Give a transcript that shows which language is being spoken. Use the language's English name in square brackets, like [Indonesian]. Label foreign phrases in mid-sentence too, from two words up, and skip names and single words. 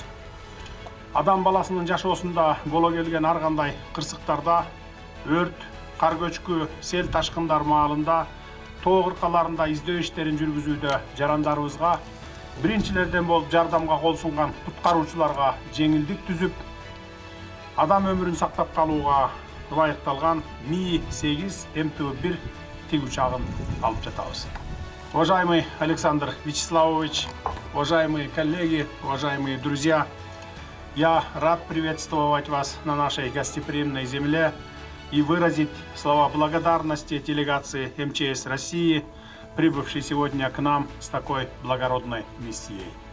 [Kyrgyz] Адам баласынын жашоосунда боло келген ар кандай кырсыктарда, өрт, кар көчкү, сел ташкындар маалында, тоо кыркаларында издөө иштерин жүргүзүүдө жарандарыбызга, биринчилерден болуп жардамга кол сунган куткаруучуларга жеңилдик түзүп, адам өмүрүн сактап калууга ылайыкталган Ми-8 МТУ-1 тиг учагын алып жатабыз. [Russian] Уважаемый Александр Вячеславович, уважаемые коллеги, уважаемые друзья, я рад приветствовать вас на нашей гостеприимной земле и выразить слова благодарности делегации МЧС России, прибывшей сегодня к нам с такой благородной миссией.